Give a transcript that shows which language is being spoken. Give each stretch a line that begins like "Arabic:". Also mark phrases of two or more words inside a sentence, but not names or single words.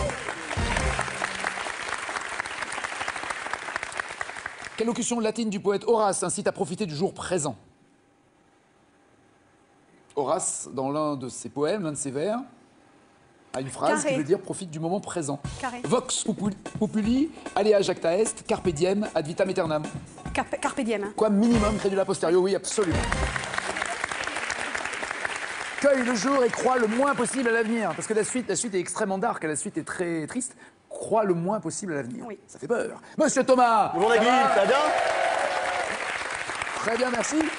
French: Quelle locution latine du poète Horace incite à profiter du jour présent? Horace, dans l'un de ses poèmes, l'un de ses vers, a une phrase Carré. qui veut dire profite du moment présent. Carré.
Latin: Vox populi, alea jacta est, carpe diem, ad vitam aeternam. Carpe diem. Quoi, minimum, crédula posterio,
French: oui, absolument. Cueille le jour et crois le moins possible à l'avenir. Parce que la suite est extrêmement dark, la suite est très triste. Crois le moins possible à l'avenir. Oui. Ça fait peur. Monsieur Thomas. Bonjour Nagui, ça va bien? Très bien, merci.